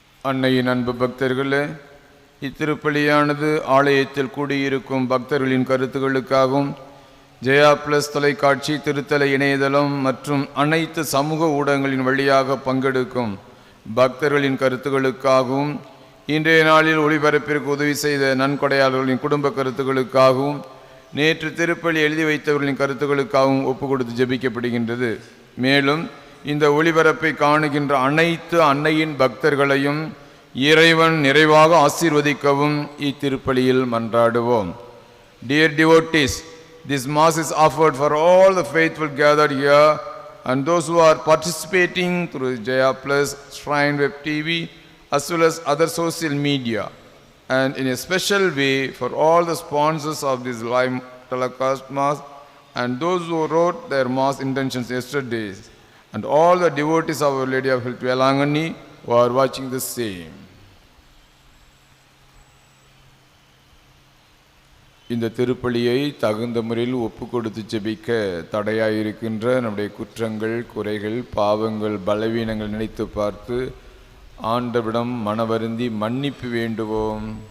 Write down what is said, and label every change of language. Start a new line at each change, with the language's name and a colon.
Tamil: அன்னையின் அன்பு பக்தர்களே, இத்திருப்பலியானது ஆலயத்தில் கூடியிருக்கும் பக்தர்களின் கருத்துக்களுக்காகவும் ஜெயா பிளஸ் தொலைக்காட்சி, திருத்தல இணையதளம் மற்றும் அனைத்து சமூக ஊடகங்களின் வழியாக பங்கெடுக்கும் பக்தர்களின் கருத்துக்களுக்காகவும் இன்றைய நாளில் ஒளிபரப்பிற்கு உதவி செய்த நன்கொடையாளர்களின் குடும்ப கருத்துக்களுக்காகவும் நேற்று திருப்பலி எழுதி வைத்தவர்களின் கருத்துக்களுக்காகவும் ஒப்பு கொடுத்து ஜெபிக்கப்படுகின்றது. மேலும் இந்த ஒளிபரப்பை காணுகின்ற அனைத்து அன்னையின் பக்தர்களையும் இறைவன் நிறைவாக ஆசீர்வதிக்கவும் இத்திருப்பலியில் மன்றாடுவோம்.
English: Dear devotees, this mass is offered for all the faithful gathered here and those who are participating through Jaya Plus, Shrine Web TV as well as other social media, and in a special way for all the sponsors of this live telecast mass and those who wrote their mass intentions yesterday, and all the devotees of Our Lady of Health Velangani who are watching the same.
Tamil: இந்த திருப்பலியை தகுந்த முறையில் ஒப்பு கொடுத்து ஜெபிக்க தடையாயிருக்கின்ற நம்முடைய குற்றங்கள், குறைகள், பாவங்கள், பலவீனங்கள் நினைத்து பார்த்து ஆண்டவரிடம் மனவருந்தி மன்னிப்பு வேண்டுவோம்.